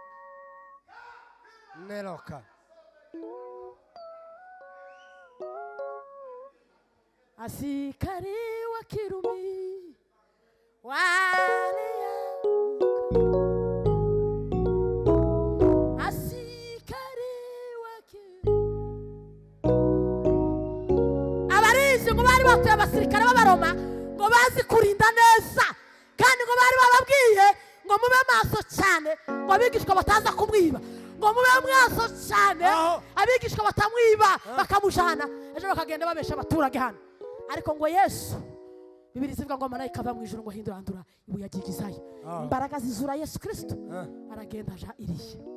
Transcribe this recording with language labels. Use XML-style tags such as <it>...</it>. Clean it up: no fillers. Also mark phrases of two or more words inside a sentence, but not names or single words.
<sw>neroka asikari wa Kirumi wale asikari wa Kirumi</sw> <rw>abarizi ngo bari batuye abasirikare b'Abaroma ngo bazi kurinda neza kandi ngo bari bababwiye ngo mube maso cyane ngo abigishwa bataza kumwiba ngo mube maso cyane abigishwa batamwiba bakamujana ejo bakagenda babesha abaturage hano ariko ngo Yesu Bibiliya ivuga ngo marayika ava mu ijuru ngo hindurandura ibuye agigizayo imbaraga zizura Yesu Kristo aragenda aja iriye</rw>